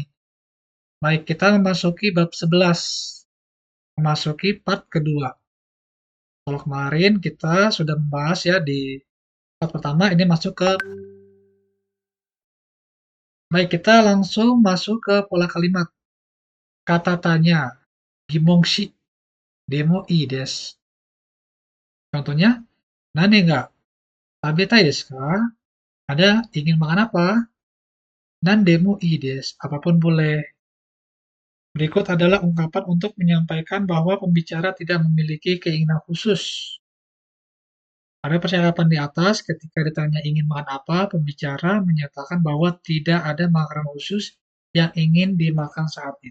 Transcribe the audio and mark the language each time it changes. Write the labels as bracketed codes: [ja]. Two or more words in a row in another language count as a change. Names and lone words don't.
[id] Baik, kita memasuki bab 11, memasuki part kedua. Kalau kemarin kita sudah membahas ya di part pertama, ini masuk ke... Baik, kita langsung masuk ke pola kalimat. Kata tanya, gimongshi, [ja] でもいいです. [id] Contohnya, [ja] 何が食べたいですか? [id] Ada ingin makan apa? [ja] 何でもいいです, [id] apapun boleh. Berikut adalah ungkapan untuk menyampaikan bahwa pembicara tidak memiliki keinginan khusus. Pada percakapan di atas, ketika ditanya ingin makan apa, pembicara menyatakan bahwa tidak ada makanan khusus yang ingin dimakan saat itu.